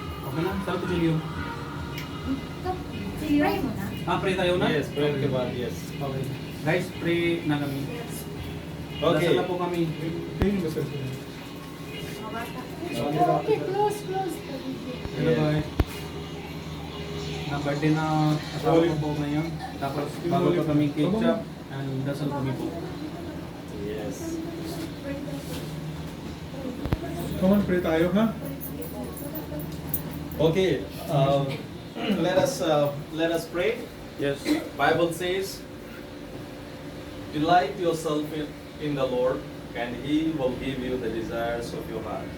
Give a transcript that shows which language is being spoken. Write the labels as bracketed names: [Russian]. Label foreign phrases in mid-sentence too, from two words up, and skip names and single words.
[Filipino] Okay na? Sarap to Julio. Pray mo na. Pray tayo na? [English] Yes, prayer [Hindi] के बाद [English] yes. Okay. Guys, [Filipino] pray na kami. [English] Okay. [Filipino] Dasal na po kami. [English] Okay, close. Hello guys. [Filipino] Na birthday na asawa ko po ngayon. Tapos bago pa kami cake shop. And dasal kami po. [English] Yes. Come on, [Filipino] pray tayo, ha? [English] Okay. Let us pray. Yes. Bible says, delight yourself in the Lord, and He will give you the desires of your heart.